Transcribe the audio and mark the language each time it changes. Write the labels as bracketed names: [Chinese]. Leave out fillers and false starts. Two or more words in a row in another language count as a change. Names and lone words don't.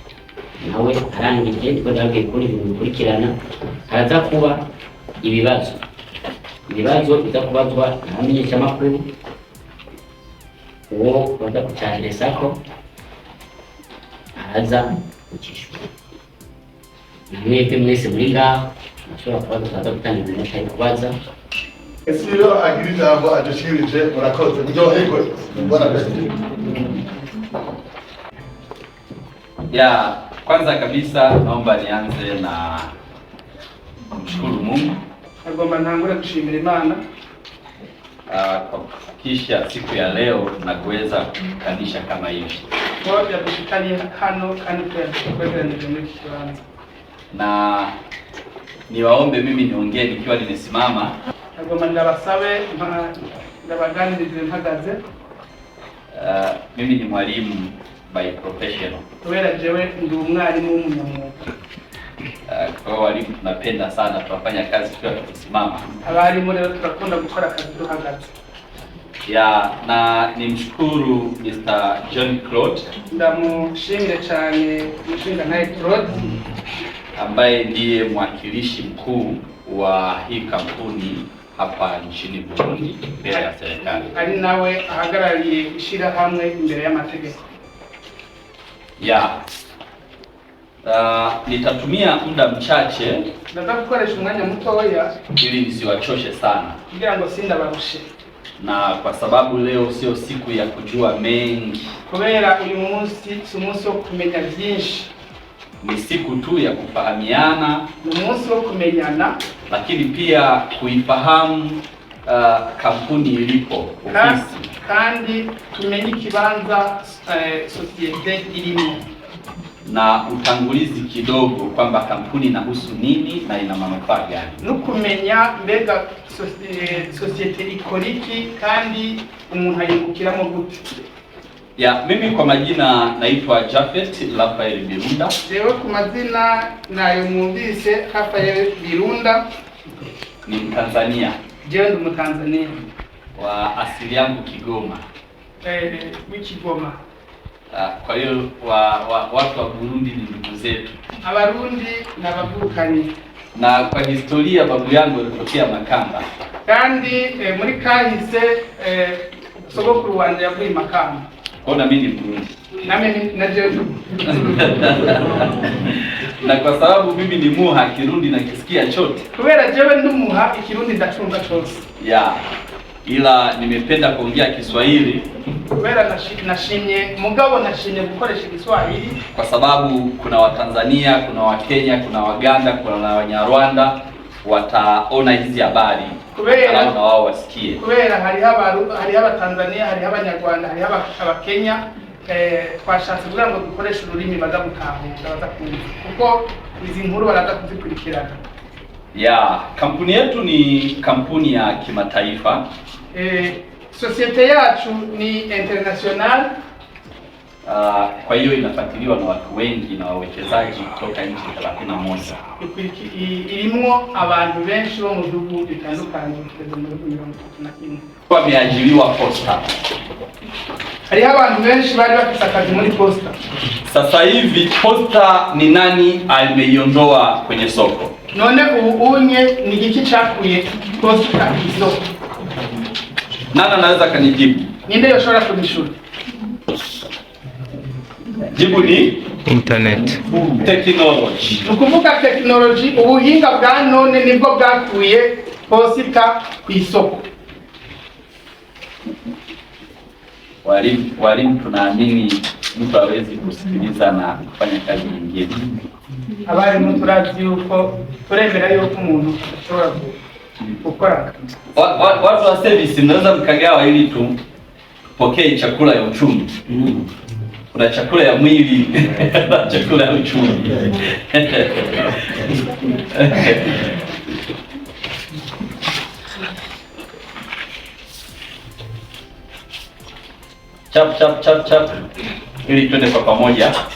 [Rundi] Nawe arangije twebwe kuri ibintu bikurikirana, haraza kuba ibibazo biza kubazwa n'abamenyeshamakuru, uwo baza kucyaresako araza gukishwa. Mwebwe mwese muri ngaho ashobora kuba dukaza gutanga ibintu ashaka kubaza. Esiro agira ijambo adushirije, murakoze muryoherwe. [Swahili] Ya kwanza kabisa naomba nianze na kumshukuru Mungu. [Rundi] Agomba ntangure gushimira Imana [Swahili] Kwa kufikisha siku ya leo na kuweza kukanisha kama hivi. [Rundi] Kwa yadushikanye hano kandi twegeranije muri iki kibanza. [Swahili] Na niwaombe mimi niongee nikiwa nimesimama. [Rundi] Agomba ndabasabe ndabaganirize mpagaze. [Swahili] Mimi ni mwalimu [English] by professional. [Rundi] Kubera jewe ndi umwarimu w'umunyamwuga. [Swahili] Kwa walimu tunapenda sana tunafanya kazi tukiwa tumesimama. [Rundi] Abarimu rero turakunda gukora akazi duhagaze. [Swahili] Ya na nimshukuru Mr. John Claude. [Rundi] Ndamushimire cyane mushinga naye Claude [Swahili] ambaye ndiye mwakilishi mkuu wa hii kampuni hapa nchini Burundi mbele ya serikali. [Rundi] Ari nawe ahagarariye ishyirahamwe imbere y'amategeko. [Swahili] Ya nitatumia muda mchache [Rundi] Nataka gukoresha umwanya mutoya [Swahili] ili nisiwachoshe sana, [Rundi] kugira ngo sindabarushe, [Swahili] na kwa sababu leo sio siku ya kujua mengi, [Rundi] kubera uyu munsi si umunsi wo kumenya byinshi, [Swahili] ni siku tu ya kufahamiana, [Rundi] ni umunsi wo kumenyana, [Swahili] lakini pia kuifahamu kampuni ilipo ofisi, [Rundi] kandi tumenye ikibanza societe irimo, [Swahili] na utangulizi kidogo kwamba kampuni inahusu nini na ina manufaa gani, [Rundi] no kumenya mbega societe ikoriki kandi umuntu ayungukiramo gute. [Swahili] Ya mimi kwa majina naitwa Japhet Raphael Birunda. [Rundi] Jewe ku mazina nayo mwumvise Raphael Birunda, [Swahili] ni Mtanzania. [Rundi] Jewe ndi Mtanzania [Swahili] Wa asili yangu Kigoma. [Rundi] W'Ikigoma. [Swahili] Kwa hiyo watu wa Burundi ni ndugu zetu. [Rundi] Abarundi n'abavukanye. [Swahili] Na kwa historia babu yangu alitokea Makamba. [Rundi] Kandi muri kahise sogokuru wanje yavuye Makamba. [Swahili] Kwa na mimi ni Burundi. [Rundi] Nami na jewe. [Swahili] Na kwa sababu mimi ni muha Kirundi na kisikia chote. [Rundi] Kubera jewe ndi muha Ikirundi ndacumva cyose. Ya. [Swahili] Ila nimependa kuongea Kiswahili. [Rundi] Kubera nashimye mugabo nashimye gukoresha Kiswahili [Swahili] kwa sababu kuna Watanzania, kuna Wakenya, kuna Waganda, kuna Wanyarwanda wataona hizi habari. [Rundi] Kubera [Swahili] na wao wasikie. [Rundi] Kubera hari Abatanzania, hari Abanyarwanda, hari Abakenya, twashatse kugira ngo dukoreshe ururimi baza gutahura, baza kumva kuko izi nkuru baraza kuzikurikirana. [Swahili] Ya, kampuni yetu ni kampuni ya kimataifa. [Rundi] Societe yacu ni international. [Swahili] Kwa hiyo inafuatiliwa na watu wengi na wawekezaji kutoka nchi 31. [Rundi] Irimo abantu benshi bo mu bihugu bitandukanye kugeza mu 2031. [Swahili] Wameajiriwa Posta. [Rundi] Hari abantu benshi bari bafite akazi muri Posta. [Swahili] Sasa hivi Posta ni nani alimeiondoa kwenye soko? [Rundi] None unye ni giki chakuye Posta isoko? [Swahili] Nani anaweza kanijibu? [Rundi] Ninde yoshora kunishura? [Swahili] Jibu ni internet. Technology. [Rundi] Nukuvuga technology, ubuhinga bwa none nibwo bwakuye Posta ku isoko. [Swahili] Walimu tunaamini mtu hawezi kusikiliza na kufanya kazi nyingine. [Rundi] Abarimu turazi yuko turemera yuko umuntu ashobora gukora. [Swahili] Watu wa service mnaweza mkagawa ili tupokee chakula ya uchumi. Kuna chakula ya mwili na chakula ya uchumi. Chap ili twende kwa pamoja.